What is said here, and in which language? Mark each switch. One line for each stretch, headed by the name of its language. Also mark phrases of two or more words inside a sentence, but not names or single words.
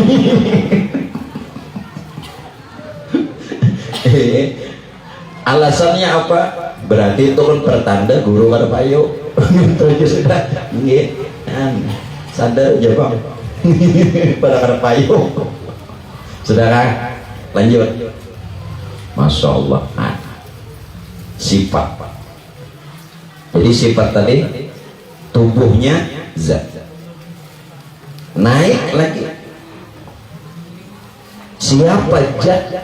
Indonesian: Alasannya apa?
Banjar: Berarti itu kan pertanda guru kada payo.
Indonesian: Itu aja sudah. Nggih. Sadar aja bang.
Banjar: Pada kada payo.
Indonesian: Saudara, lanjut. Masya Allah. Nah, sifat. Jadi sifat tadi tubuhnya zat. Naik lagi. Siapa zat?